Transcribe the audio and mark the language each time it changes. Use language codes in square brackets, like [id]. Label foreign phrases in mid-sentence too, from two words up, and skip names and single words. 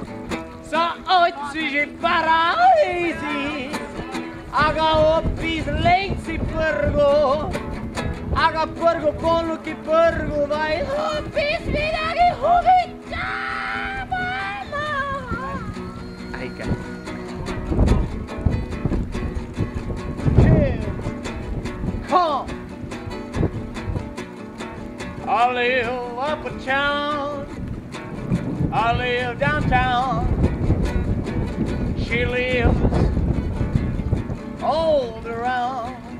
[et] Sa otsisid paradiisi, aga hoopis leidsid põrgu. Aga põrgu polnudki põrgu, vaid hoopis midagi huvitavamat. Äige. [en] Come. I live up in town. I live downtown. She lives all around.